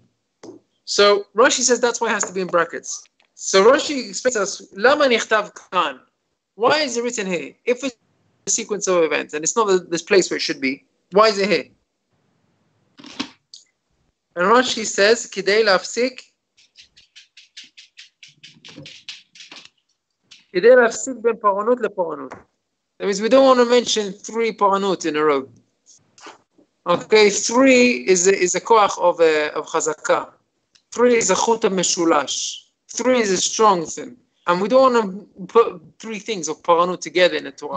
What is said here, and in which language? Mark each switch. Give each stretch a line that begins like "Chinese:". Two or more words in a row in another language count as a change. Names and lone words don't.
English: So Rashi says that's why it has to be in brackets. So Rashi explains us,
Hebrew: למה נכתב כאן.
English: Why is it written here? If it's a sequence of events and it's not this place where it should be, why is it here? And Rashi says,
Hebrew: כדי להפסיק. כדי להפסיק בין פורענות לפורענות.
English: That means we don't want to mention 3 paranut in a row. Okay, 3 is a koach of chazakah. 3 is a
Hebrew: חוט משולש.
English: 3 is a strong thing. And we don't want to put three things of paranut together in the Torah.